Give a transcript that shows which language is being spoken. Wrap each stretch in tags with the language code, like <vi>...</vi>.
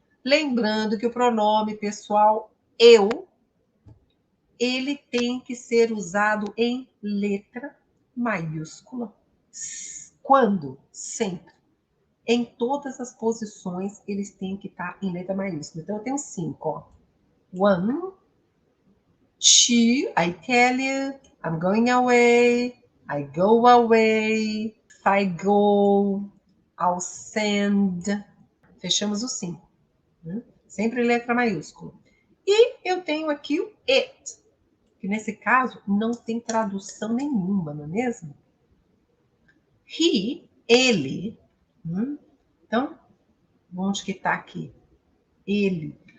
<pt>Lembrando que o pronome pessoal eu, ele tem que ser usado em letra maiúscula. Quando? Sempre. Em todas as posições, eles têm que estar em letra maiúscula. Então, eu tenho 5, ó.</pt> <en>1, 2, I tell you, I'm going away, I go away, if I go, I'll send.</en> <pt>Fechamos o 5. Sempre letra maiúscula. E eu tenho aqui o it, que nesse caso não tem tradução nenhuma, não é mesmo? He, ele. Então, onde que está aqui? Ele.</pt>